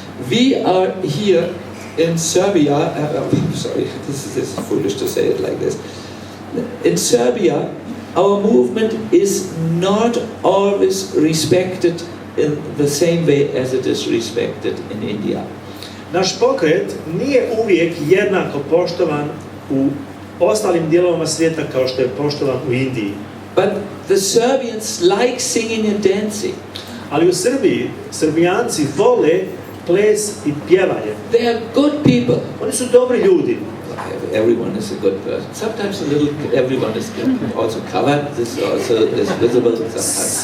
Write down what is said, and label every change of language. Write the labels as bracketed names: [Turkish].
[English] We are here in Serbia. Sorry, this is foolish to say it like this. In Serbia, our movement is not always respected in the same way as it is respected in India. [Serbian] Naš pokret nije uvijek jednako poštovan u ostalim dijelovima svijeta kao što je poštovan u Indiji. [English] But the Serbians like singing and dancing. [Serbian] Ali u Srbiji, Srbijanci vole ples i pjevanje. [English] They are good people. [Serbian] Oni su dobri ljudi. [English] Everyone is a good person. Sometimes everyone is also covered. This also is visible sometimes.